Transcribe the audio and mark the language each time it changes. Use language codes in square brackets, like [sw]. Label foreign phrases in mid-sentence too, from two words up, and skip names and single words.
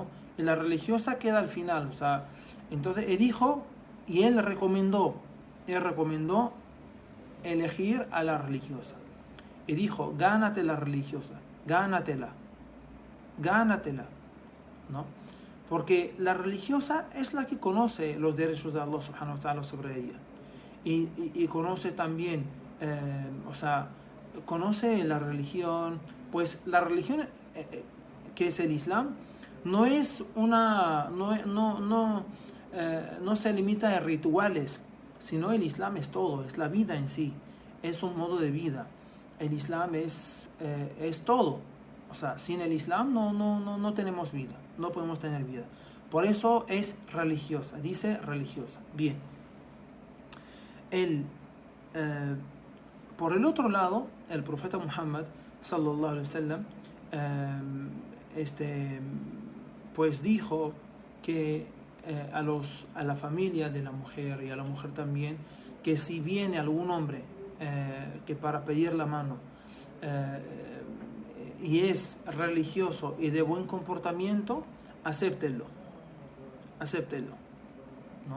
[es] Y la religiosa queda al final, o sea, entonces él dijo y él recomendó elegir a la religiosa. Y dijo, gánate la religiosa, gánatela, ¿no? Porque la religiosa es la que conoce los derechos de [ar] الله سبحانه وتعالى [es] sobre ella. Y conoce también, o sea, conoce la religión, pues la religión que es el Islam no es una, no se limita a rituales, sino el Islam es todo, es la vida en sí, es un modo de vida. El Islam es todo. O sea, sin el Islam no tenemos vida, no podemos tener vida. Por eso es religiosa, dice religiosa. Bien. Por el otro lado, el profeta Muhammad [ar] صلى الله عليه وسلم [es] pues dijo que a la familia de la mujer y a la mujer también, que si viene algún hombre que para pedir la mano y es religioso y de buen comportamiento, acéptenlo, ¿no?